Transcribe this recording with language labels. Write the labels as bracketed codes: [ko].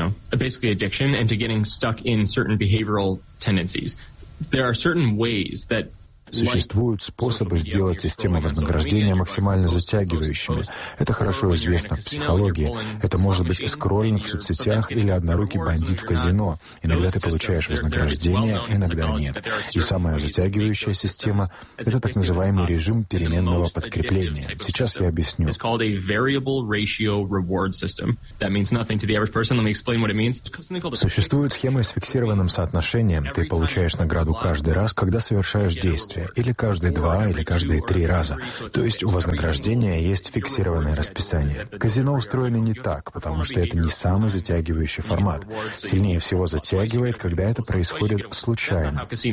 [en] Basically addiction and to getting stuck in certain behavioral tendencies. There are certain ways that. [ru] Существуют способы сделать систему вознаграждения максимально затягивающими. Это хорошо известно в психологии. Это может быть скроллинг в соцсетях или однорукий бандит в казино. Иногда ты получаешь вознаграждение, иногда нет. И самая затягивающая система — это так называемый режим переменного подкрепления. Сейчас я объясню. [en] It's called a variable ratio reward system. That means nothing to the average person. Let me explain what it means. [ru] Существуют схемы с фиксированным соотношением. Ты получаешь награду каждый раз, когда совершаешь действие. Или каждые два, или каждые три раза. То есть у вознаграждения есть фиксированное расписание. Казино устроено не так, потому что это не самый затягивающий формат. Сильнее всего затягивает, когда это происходит случайно.